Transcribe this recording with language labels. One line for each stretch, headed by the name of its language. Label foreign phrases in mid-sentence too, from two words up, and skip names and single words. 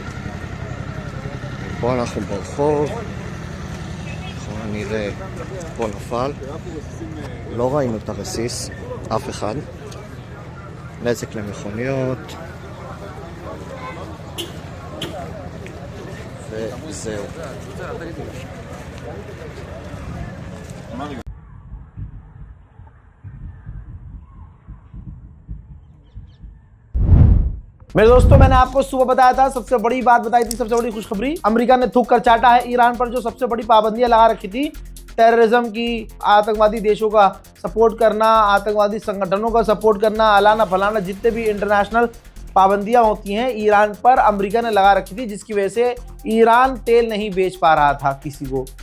Hebrew: פה אנחנו ברחוב, ככל נראה פה נפל, לא ראינו את הרסיס, אף אחד. נזק למכוניות, וזהו.
Hindi: मेरे दोस्तों, मैंने आपको सुबह बताया था, सबसे बड़ी बात बताई थी, सबसे बड़ी खुशखबरी, अमेरिका ने थूक कर चाटा है ईरान पर जो सबसे बड़ी पाबंदियां लगा रखी थी, टेररिज्म की, आतंकवादी देशों का सपोर्ट करना, आतंकवादी संगठनों का सपोर्ट करना, अलाना फलाना, जितने भी इंटरनेशनल पाबंदियां होती हैं ईरान पर अमेरिका ने लगा रखी थी, जिसकी वजह से ईरान तेल नहीं बेच पा रहा था किसी को।